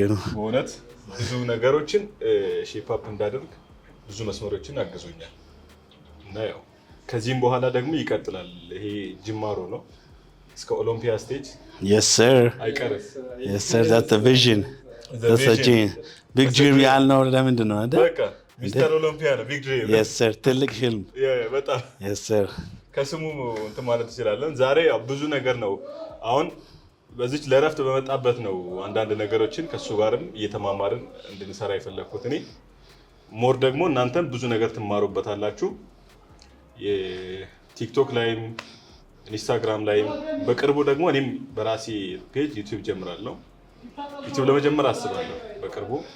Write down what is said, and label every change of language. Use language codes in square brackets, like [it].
[am] በእውነት ብዙ ነገሮችን ሼፕ አፕ እንዳደርግ ብዙ መስመሮችን አግዞኛል። እና ያው ከዚህም በኋላ ደግሞ ይቀጥላል። ይሄ ጅማሮ ነው እስከ ኦሎምፒያ ስቴጅ [en] yes sir [am] አይቀርም። [en] yes sir that's the vision that's the dream big dream [am] ያልነው ለምንድን ነው አይደል? በቃ ሚስተር ኦሎምፒያ ነው [en] ቢግ ድሪም። yes sir [am] ትልቅ ህልም በጣም [en] yes sir [am] ከስሙ እንትን ማለት እንችላለን። ዛሬ ብዙ ነገር ነው አሁን በዚች ለረፍት በመጣበት ነው አንዳንድ ነገሮችን ከሱ ጋርም እየተማማርን እንድንሰራ የፈለኩት እኔ ሞር ደግሞ እናንተም ብዙ ነገር ትማሩበታላችሁ። የቲክቶክ ላይም ኢንስታግራም ላይም በቅርቡ ደግሞ እኔም በራሴ ፔጅ ዩቲዩብ ጀምራለሁ። ዩቲዩብ ለመጀመር አስባለሁ በቅርቡ።